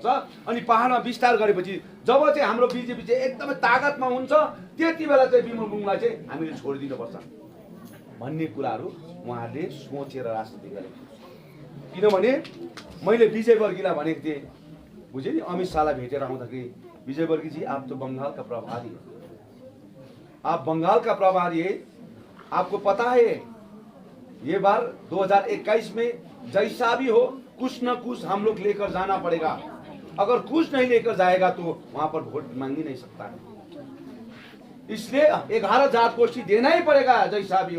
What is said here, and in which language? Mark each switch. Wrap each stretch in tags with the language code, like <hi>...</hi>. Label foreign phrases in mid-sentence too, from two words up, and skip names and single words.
<ne>अनि पहाडमा विस्तार गरेपछि जब चाहिँ हाम्रो बिजेपी चाहिँ एकदमै ताकतमा हुन्छ त्यति बेला चाहिँ विमल गुरुङलाई चाहिँ हामीले छोडिदिनुपर्छ भन्ने कुराहरू उहाँहरूले सोचेर राजनीति गरे। किनभने मैले विजयवर्गीलाई भनेको थिएँ, बुझेँ नि? अमित शाहलाई भेटेर आउँदाखेरि</ne> <hi>विजयवर्गी जी आप तो बंगाल का प्रभारी है, आप बंगाल का प्रभारी है, आपको पता है ये बार 2021 में जैसा भी हो कुछ न कुछ हम लोग लेकर जाना पड़ेगा, अगर कुछ नहीं लेकर जाएगा तो वहां पर वोट मांग ही नहीं सकता है, इसलिए 11 जात गोष्ठी देना ही पड़ेगा जैसा भी हो।</hi>